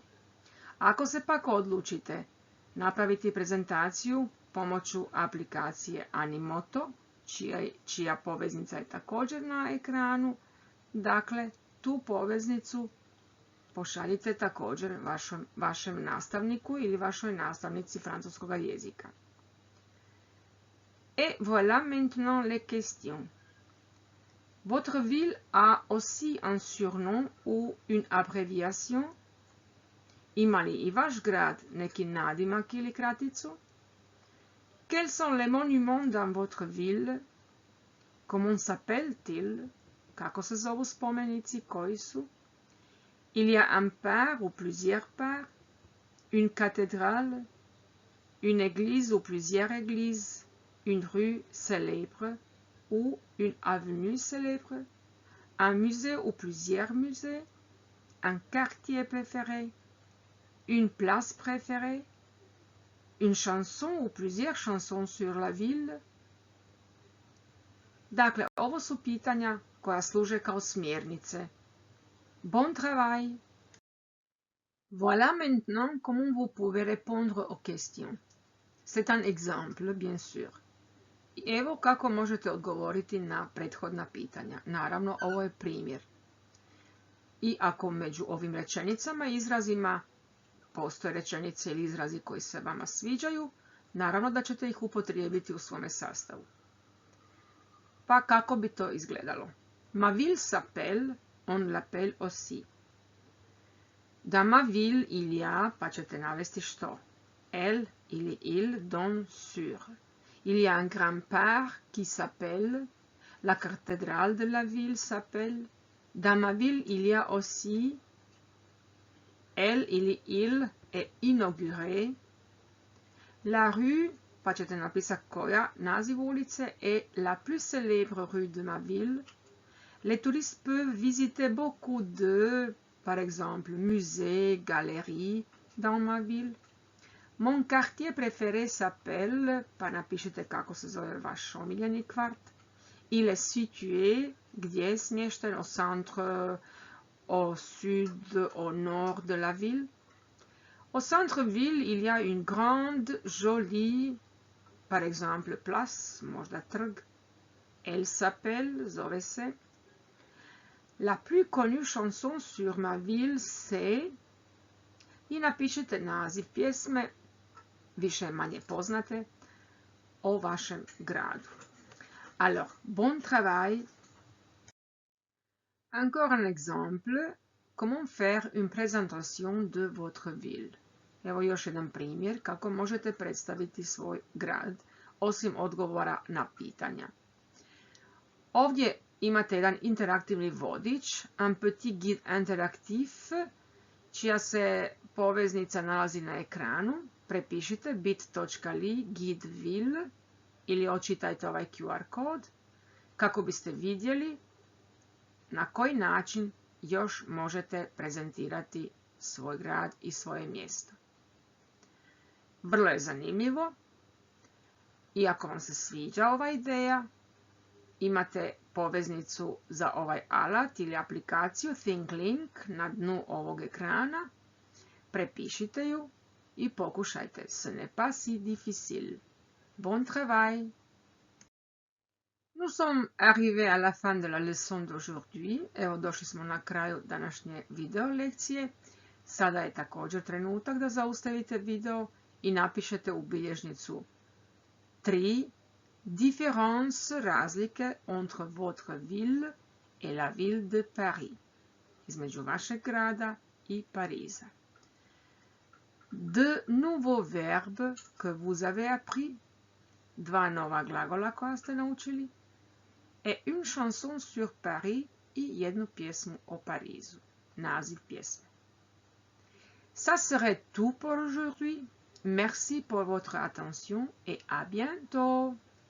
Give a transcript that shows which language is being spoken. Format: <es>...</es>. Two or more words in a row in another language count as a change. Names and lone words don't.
<hr>Ako se pak odlučite napraviti prezentaciju pomoću aplikacije Animoto, čija poveznica je također na ekranu, dakle, tu poveznicu pošaljite također vašem nastavniku ili vašoj nastavnici francuskog jezika.</hr> <fr>Et voilà maintenant les questions. Votre ville a aussi un surnom ou une abréviation?</fr> <hr>Ima li i vaš grad neki nadimak ili kraticu?</hr> <fr>Quels sont les monuments dans votre ville? Comment s'appellent-ils?</fr> <hr>Kako se zovu spomenici, koji su?</hr> <fr>Il y a un parc ou plusieurs parcs? Une cathédrale? Une église ou plusieurs églises? Une rue célèbre ou une avenue célèbre, un musée ou plusieurs musées, un quartier préféré. une place préférée, une chanson ou plusieurs chansons sur la ville.</fr> <hr>Dakle, ovo su pitanja koja služe kao smjernice.</hr> <fr>Bon travail! Voilà maintenant comment vous pouvez répondre aux questions. C'est un exemple, bien sûr.</fr> <hr>I evo kako možete odgovoriti na prethodna pitanja. Naravno, ovo je primjer. I ako među ovim rečenicama i izrazima postoje rečenice ili izrazi koji se vama sviđaju, naravno da ćete ih upotrijebiti u svome sastavu. Pa kako bi to izgledalo?</hr> <fr>Ma ville s'appelle, on l'appelle aussi. Dans ma ville il y a,</fr> <hr>pa ćete navesti što?</hr> <fr>Elle ili il donne sur. Il y a un grand parc qui s'appelle, la cathédrale de la ville s'appelle. Dans ma ville il y a aussi, elle ili il est inauguré. La rue,</fr> <hr>pa ćete napisati koja, naziv ulice,</hr> <fr>est la plus célèbre rue de ma ville. Les touristes peuvent visiter beaucoup de, par exemple, musées, galeries dans ma ville. Mon quartier préféré s'appelle,</fr> <hr>pa napišite kako se zove vaš omiljeni kvart.</hr> <fr>Il est situé,</fr> <hr>gdje je smješten,</hr> <fr>au centre, au sud, au nord de la ville. Au centre-ville, il y a une grande, jolie, par exemple, place,</fr> <hr>možda trg.</hr> <fr>Elle s'appelle,</fr> <hr>zove se.</hr> <fr>La plus connue chanson sur ma ville, c'est,</fr> <hr>i napišite naziv pjesme, više manje poznate, o vašem gradu.</hr> <fr>Alors, bon travail. Encore un exemple, comment faire une présentation de votre ville.</fr> <hr>Evo još jedan primjer kako možete predstaviti svoj grad, osim odgovora na pitanja. Ovdje imate jedan interaktivni vodič,</hr> <fr>un petit guide interaktif,</fr> <hr>čija se poveznica nalazi na ekranu. Prepišite bit.ly guide ville ili očitajte ovaj QR kod kako biste vidjeli na koji način još možete prezentirati svoj grad i svoje mjesto. Vrlo je zanimljivo i ako vam se sviđa ova ideja, imate poveznicu za ovaj alat ili aplikaciju ThinkLink na dnu ovog ekrana. Prepišite ju i pokušajte.</hr> <fr>Ce n'est pas si difficile. Bon travail! Nous sommes arrivés à la fin de la leçon d'aujourd'hui.</fr> <hr>Evo, došli smo na kraju današnje video lekcije. Sada je također trenutak da zaustavite video i napišete u bilježnicu 3 différences, razlike</hr> <fr>entre votre ville et la ville de Paris.</fr> <hr>Između vašeg grada i Pariza.</hr> <fr>De nouveaux verbes que vous avez appris.</fr> <hr>Dva nova glagola koja ste naučili.</hr> <fr>Et une chanson sur Paris</fr> <hr>i jednu pjesmu o Parizu. Naziv pjesme.</hr> <fr>Ça serait tout pour aujourd'hui. Merci pour votre attention et à bientôt.</fr>